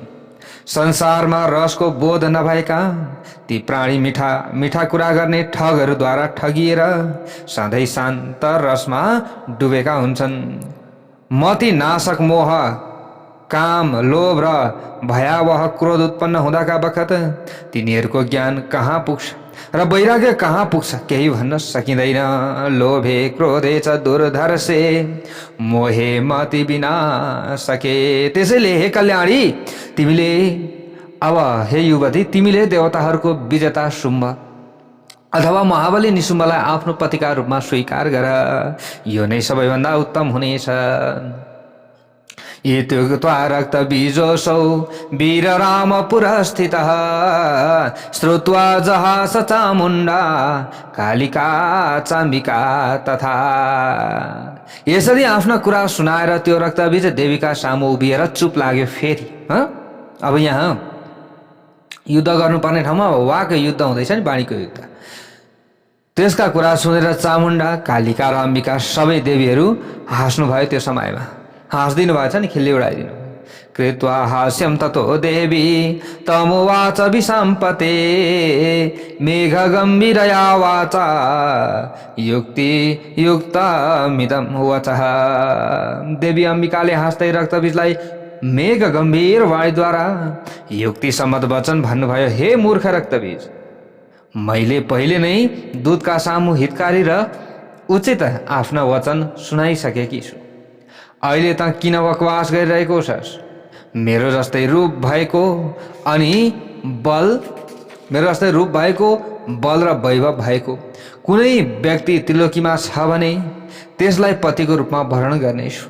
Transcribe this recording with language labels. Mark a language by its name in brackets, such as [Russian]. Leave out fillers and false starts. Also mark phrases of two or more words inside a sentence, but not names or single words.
[Nepali] संसारमा रसको बोध नभएका ती प्राणी मिठा मिठा कुरा गर्ने ठगहरूद्वारा ठगिएर सधैँ शान्त रसमा डुबेका हुन्छन्। मति नाशक मोह, काम, लोभ र भयावह क्रोध उत्पन्न हुँदाका बखत तिनीहरूको ज्ञान कहाँ पुग्छ र वैराग्य कहाँ पुग्छ केही भन्न सकिँदैन। [Sanskrit] लोभे क्रोधे च दुर्धर्षे मोहे मति बिना सके। [Nepali] त्यसैले हे कल्याणी, तिमीले अब हे युवती, तिमीले देवताहरूको विजेता शुम्भ अथवा महाबली निशुम्भलाई आफ्नो पतिका रूपमा स्वीकार गर। यो नै सबैभन्दा उत्तम हुनेछ। [Sanskrit] इत्युक्त्वा रक्तबीजोऽसौ वीररामपुरः स्थितः श्रुत्वा जहास चामुण्डा कालिका चाम्बिका तथा। [Nepali] यसरी आफ्ना कुरा सुनाएर त्यो रक्तबीज देवीका सामु उभिएर चुप लाग्यो। फेरि अब यहाँ युद्ध गर्नुपर्ने ठाउँमा वाको युद्ध हुँदैछ नि, वाणीको युद्ध। त्यसका कुरा सुनेर चामुण्डा, कालिका र अम्बिका सबै देवीहरू हाँस्नुभयो। त्यो समयमा हाँस्दिनु भएछ नि, खिल्ली उडाइदिनु। [Sanskrit] कृत्वा हास्यम ततो देवी तमुवाच विसम्पते मेघ गम्भीरया वाचा युक्ति युक्तमिदं वचः। [Nepali] देवी अम्बिकाले हाँस्दै रक्तबीजलाई मेघ गम्भीर वाणीद्वारा युक्ति सम्मत वचन भन्नुभयो। हे मूर्ख रक्तबीज, मैले पहिले नै दूतका सामु हितकारी र उचित आफ्ना वचन सुनाइसकेकी छु। अहिले त किन बकवास गरिरहेको छस्? मेरो जस्तै रूप भएको बल र वैभव भएको कुनै व्यक्ति त्रिलोकीमा छ भने त्यसलाई पतिको रूपमा वर्ण गर्नेछु।